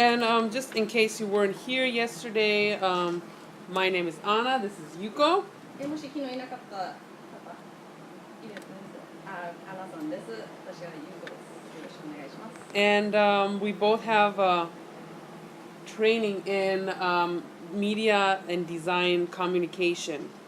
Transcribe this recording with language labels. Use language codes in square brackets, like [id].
[en] And just in case you weren't here yesterday, my name is Anna. This is Yuko. [ja] もし昨日いなかった方、いるんですアナさんです。私はユーコです。よろしくお願いします。 [en] And we both have training in media and design communication.